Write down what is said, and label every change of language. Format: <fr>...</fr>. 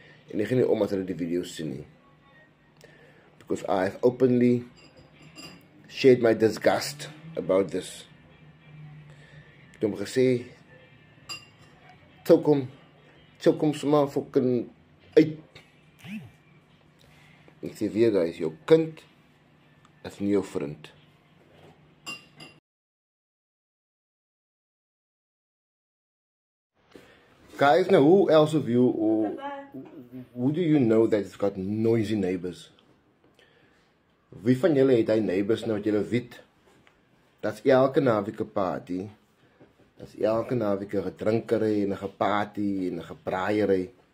<af>En ek gaan nie om as hulle die video's sien nie.</af> <en>Because I've openly shared my disgust about this.</en> <af>Ek het hom gesê, choke hom sommer fucking uit. Ek sê weer guys, jou kind is nie jou vriend.</af> <en>Guys, now who else of you, or who do you know that has got noisy neighbors?</en> <af>Wie van julle het hy neighbors nou wat julle weet? Dat's elke naweek 'n party. Dat's elke naweek 'n gedrinkery en 'n geparty en 'n gebraaiery.</af>